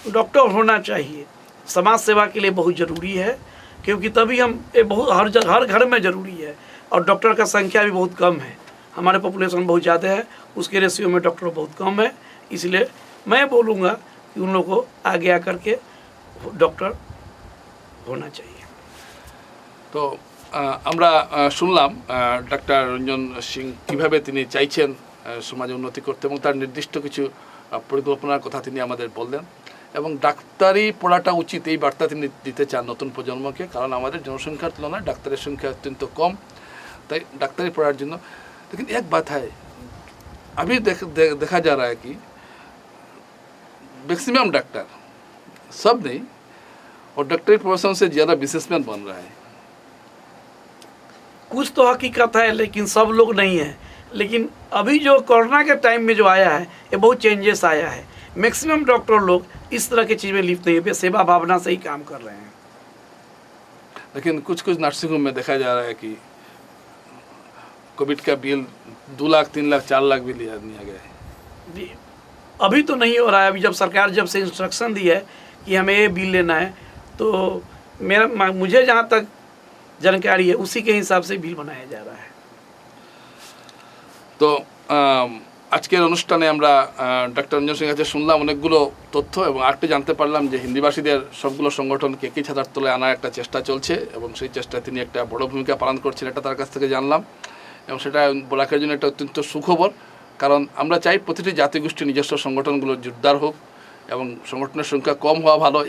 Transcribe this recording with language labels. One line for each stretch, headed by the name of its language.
Hindi: Doctor होना चाहिए, समाज सेवा के लिए बहुत ज़रूरी है, क्योंकि तभी हम बहुत हर घर में ज़रूरी है। और डॉक्टर का संख्या भी बहुत कम है, हमारे पॉपुलेशन बहुत ज़्यादा है, उसके रेशियो में डॉक्टर बहुत कम है। इसलिए मैं बोलूँगा कि उन लोगों को आगे आकर के डॉक्टर होना चाहिए।
Bangla: তো আমরা শুনলাম ডাক্তার রঞ্জন সিং কীভাবে তিনি চাইছেন সমাজে উন্নতি করতে এবং তার নির্দিষ্ট কিছু পরিকল্পনার কথা তিনি আমাদের বললেন। এবং ডাক্তারি পড়াটা উচিত এই বার্তা তিনি দিতে চান নতুন প্রজন্মকে, কারণ আমাদের জনসংখ্যার তুলনায় ডাক্তারের সংখ্যা অত্যন্ত কম, তাই ডাক্তারি পড়ার জন্য।
Hindi: लेकिन एक बात है, अभी देखा जा रहा है कि मैक्सिमम डॉक्टर, सब नहीं, और डॉक्टरी प्रोफेशन से ज़्यादा बिजनेसमैन बन रहा है। कुछ तो हकीकत है, लेकिन सब लोग नहीं है। लेकिन अभी जो कोरोना के टाइम में जो आया है ये बहुत चेंजेस आया है। मैक्सिमम डॉक्टर लोग इस तरह की चीज़ में लिप्त नहीं है, सेवा भावना से ही काम कर रहे हैं। लेकिन कुछ नर्सिंग होम में देखा जा रहा है कि कोविड का बिल 2 लाख 3 लाख 4 लाख भी लिया गया है। जी, अभी तो नहीं हो रहा है। अभी जब सरकार जब से इंस्ट्रक्शन दी है कि हमें ये बिल लेना है, तो मुझे जहाँ तक जानकारी है उसी के हिसाब से बिल बनाया जा रहा है।
Bangla: তো আজকের অনুষ্ঠানে আমরা ডক্টর রঞ্জন সিং কাছে শুনলাম অনেকগুলো তথ্য এবং আরেকটি জানতে পারলাম যে হিন্দিভাষীদের সবগুলো সংগঠনকে একই ছাতার তলায় আনার একটা চেষ্টা চলছে এবং সেই চেষ্টায় তিনি একটা বড় ভূমিকা পালন করছেন, এটা তার কাছ থেকে জানলাম। এবং সেটা বরাকের জন্য একটা অত্যন্ত সুখবর, কারণ আমরা চাই প্রতিটি জাতিগোষ্ঠীর নিজস্ব সংগঠনগুলো জোরদার হোক এবং সংগঠনের সংখ্যা কম হওয়া ভালো।